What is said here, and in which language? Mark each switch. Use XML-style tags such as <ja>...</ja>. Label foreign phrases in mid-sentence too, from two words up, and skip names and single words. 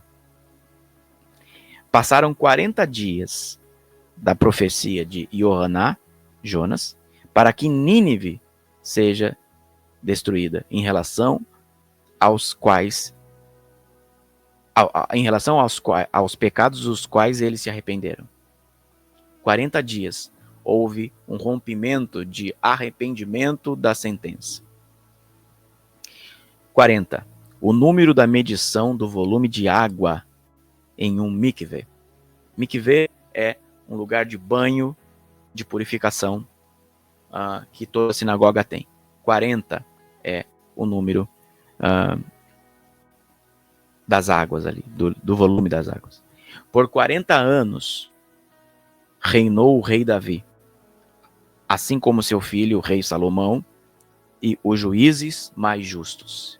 <pt>Passaram 40 dias da profecia de Jonas, para que Nínive seja destruída, em relação aos pecados dos quais eles se arrependeram. 40 dias houve um rompimento de arrependimento da sentença. 40. O número da medição do volume de água em um mikveh. Mikveh é um lugar de banho, de purificação, que toda sinagoga tem. 40 é o número das águas ali, do volume das águas. Por 40 anos reinou o rei Davi, assim como seu filho, o rei Salomão, e os juízes mais justos.</pt>